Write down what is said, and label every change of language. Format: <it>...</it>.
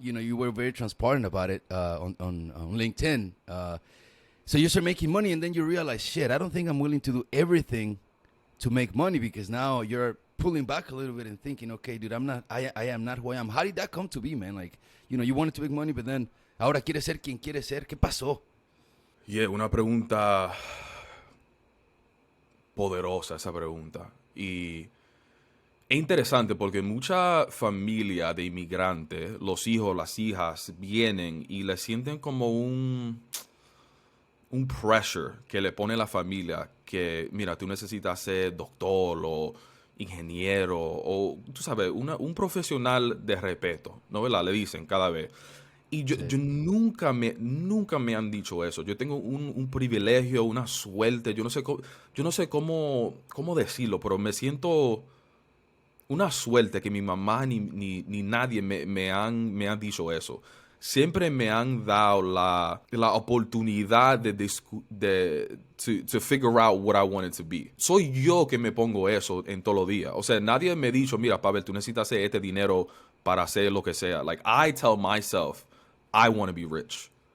<en>You were very transparent about it on LinkedIn. So you start making money, and then you realize, shit, I don't think I'm willing to do everything to make money, because now you're pulling back a little bit and thinking, okay, dude, I am not who I am. How did that come to be, man? Like, you wanted to make money, but then ahora quieres ser quien quieres ser. ¿Qué pasó?</en> <es>Yeah, una pregunta poderosa esa pregunta. Y es interesante porque mucha familia de inmigrantes, los hijos, las hijas, vienen y le sienten como un pressure que le pone la familia que, mira, tú necesitas ser doctor o ingeniero o, tú sabes, un profesional de respeto, ¿no? ¿Verdad? Le dicen cada vez. Y Sí. yo nunca me han dicho eso. Yo tengo un privilegio, una suerte, yo no sé cómo decirlo, pero me siento una suerte que mi mamá ni nadie me han dicho eso.</es> <en>Siempre me han dado la oportunidad to figure out what I wanted to be.</en> <es>Soy yo que me pongo eso en todos los días. O sea, nadie me ha dicho, mira, Pabel, tú necesitas hacer este dinero para hacer lo que sea.</es> <en>Like, I tell myself, I want to be rich.</en>